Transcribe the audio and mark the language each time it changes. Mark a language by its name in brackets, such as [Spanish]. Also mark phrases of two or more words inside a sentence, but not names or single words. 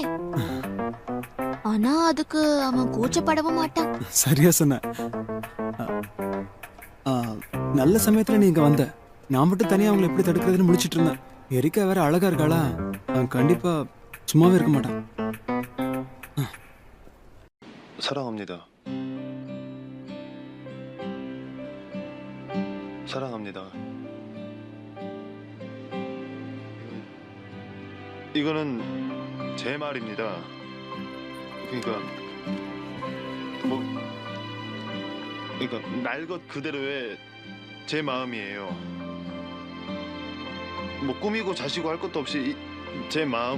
[Tamil] ஆனா அதுக்கு அவன் கூச்சப்படவும் மாட்டான். சரியா சொன்ன. நல்ல சமயத்துல நீ இங்க வந்த. நான் மட்டும் தனியா அவங்களை எப்படி தடுக்கிறதுன்னு முடிச்சிட்டு இருந்தேன். எரிக்கா வேற அழகா இருக்காளா? அவன் கண்டிப்பா சும்மாவே இருக்க மாட்டான். [Korean] 사랑합니다. 사랑합니다. 이거는 제 말입니다. 그러니까 날 것 그대로의 제 마음이에요. 꾸미고 자시고 할 것도 없이 제 마음은